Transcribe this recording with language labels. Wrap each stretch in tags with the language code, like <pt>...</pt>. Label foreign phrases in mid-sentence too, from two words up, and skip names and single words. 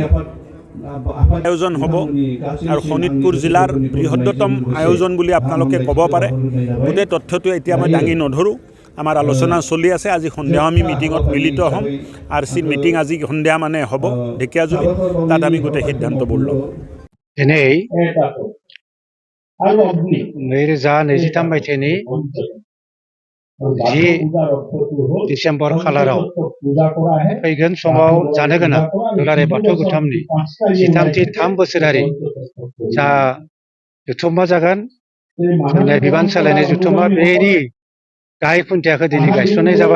<as>আয়োজন হ'ব আৰু শোণিতপুৰ জিলাৰ বৃহত্তম আয়োজন বুলি আপোনালোকে ক'ব পাৰে। গোটেই তথ্যটো এতিয়া মই দাঙি নধৰোঁ। আমাৰ আলোচনা চলি আছে। আজি সন্ধিয়া আমি মিটিঙত মিলিত হ'ম। RC মিটিং আজি সন্ধিয়া মানে হ'ব ঢেকীয়াজুলিত। তাত আমি গোটেই সিদ্ধান্তবোৰ ল'ম।</as> <brx>दिनै 2023 मायथाइनि 10 डिसेम्बर खालाराव फैगोन समाव जानो गोनां दुलाराय बाथौ गौथुमनि 13 बोसोरारि जा जुथुमा जागोन, बिबान सोलायनाय जुथुमा, बेनि गाहाय खुन्थियाखौ दिनै गायसननाय जाबाय।</brx>